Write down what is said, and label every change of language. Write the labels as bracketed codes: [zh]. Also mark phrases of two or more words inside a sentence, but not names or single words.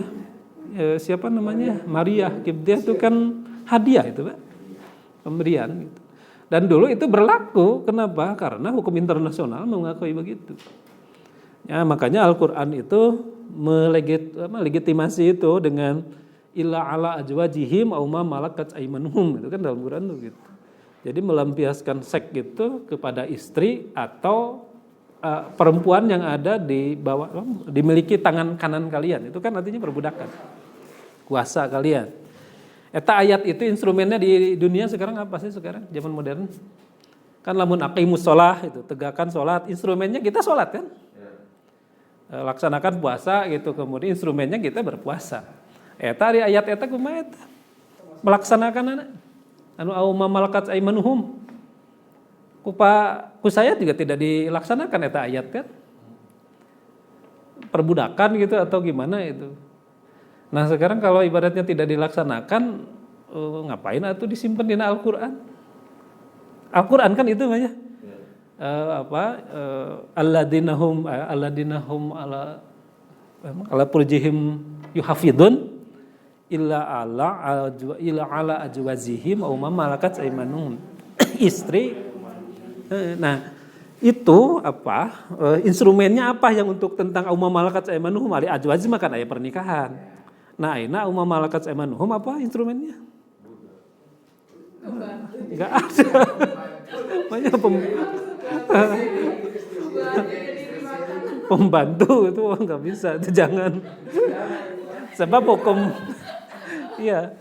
[id] Siapa namanya? Maria Kibdiyah itu kan hadiah itu, Pak. Pemberian gitu. Dan dulu itu berlaku, kenapa? Karena hukum internasional mengakui begitu. Ya, makanya Al-Qur'an itu melegitimasi itu dengan [ar] إلا على أزواجهم أو ما ملكت أيمانهم, [id] itu kan dalam Quran tuh gitu. Jadi melampiaskan seks itu kepada istri atau perempuan yang ada di bawah, dimiliki tangan kanan kalian, itu kan artinya perbudakan. Kuasa kalian. Eta ayat itu instrumennya di dunia sekarang apa sih sekarang zaman modern? Kan lamun [ar] أقيموا الصلاة [id] itu, tegakkan salat, instrumennya kita salat kan? Laksanakan puasa gitu, kemudian instrumennya kita berpuasa. [su] Eta di ayat eta kumaha eta? [id] Melaksanakan anu [ar] أو ما ملكت أيمانهم. [id] Ku saya juga tidak dilaksanakan eta ayat kan? Perbudakan gitu atau gimana itu? Nah sekarang kalau ibaratnya tidak dilaksanakan, ngapain atau disimpan di Al-Quran? Al-Quran kan itu banyak. [ar] الذين هم على فروجهم يحافظون إلا على أزواجهم أو ما ملكت أيمانهم. [id] Istri. Nah itu apa? Instrumennya apa yang untuk tentang [ar] أو ما ملكت أيمانهم على أزواجه [id] kan aya pernikahan. Nah, [ar] أين أم ما ملكت أيمانهم [id] apa instrumennya? Enggak ada. Banyak pembantu itu enggak bisa, itu jangan. Sebab hukum iya.